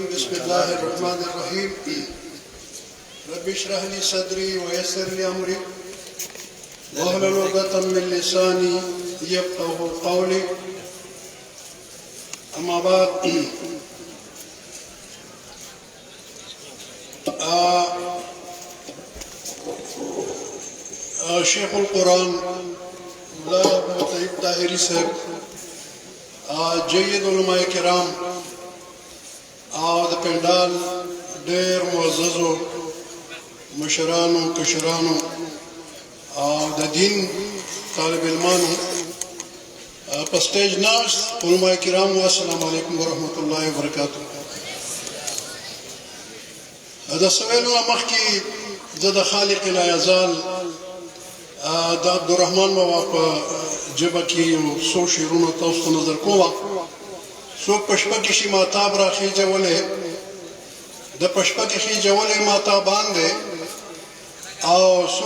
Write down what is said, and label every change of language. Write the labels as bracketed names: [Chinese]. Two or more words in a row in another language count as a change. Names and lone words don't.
[Arabic] بسم الله الرحمن الرحيم رب اشرح لي صدري ويسر لي أمري واحلل عقدة من لساني يفقهوا قولي أما بعد شيخ القرآن مولا ابو طيب طاهري صاحب [Pashto] جید علماء کرام او د پندال ډېر معززو مشرانو کشرانو او د دین طالب علمانو په سټیج ناست علماء کرام [Arabic] السلام علیکم ورحمۃ اللہ وبرکاتہ [Pashto] دا سوالو مخکې زه د خالق لا یزال د عبدالرحمن بابا په جبه کې یو څو شعرونه تاسو ته نظر کوم څوک په شپه کې شي ماتاب راخیجولی د په شپه کې خیجولی ماتابان دی او څوک